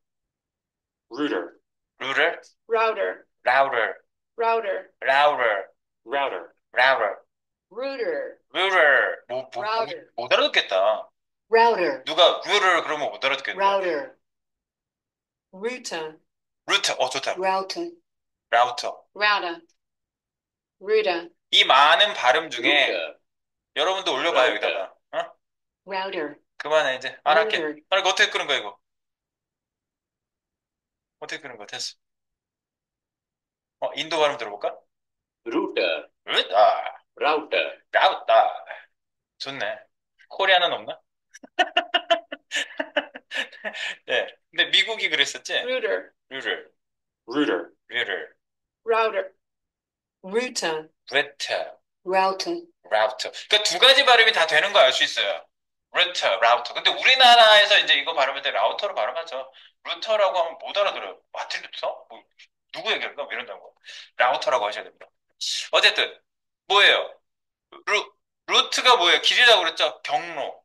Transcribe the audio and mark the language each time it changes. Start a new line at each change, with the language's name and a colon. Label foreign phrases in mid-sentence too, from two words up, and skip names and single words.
English: router router Router. router Router. router router router Router. router Router.
Korean: 못 알아듣겠다.
English: Router.
Korean: 누가 router 그러면 못 알아듣겠는데.
English: Router. Router.
Korean: 루트 좋다.
English: Router.
Korean: 라우터.
English: Router. Router.
Korean: 이 많은 발음 중에 여러분도 올려봐요 여기다가. 어?
English: router,
Korean: 그만해, 이제. 안 할게.
English: router,
Korean: 아니, 이거 어떻게 끄는 거야, 이거? 어떻게 끄는 거야? 됐어. 인도 발음 들어볼까?
English: router, 으아, router,
Korean: 라우다. 좋네. 코리아는 없나? 네. 근데 미국이 그랬었지?
English: router, 류를, router, 류를, router, router,
Korean: 르트,
English: router.
Korean: 라우터. 그러니까 두 가지 발음이 다 되는 거 알 수 있어요. 르트, 라우터. 근데 우리나라에서 이제 이거 발음할 때 라우터로 발음하죠. 루터라고 하면 못 알아들어요. 마틴 루터? 뭐, 누구 얘기할까? 뭐 이런다고. 라우터라고 하셔야 됩니다. 어쨌든, 뭐예요? 루, 루트가 뭐예요? 길이라고 그랬죠? 경로.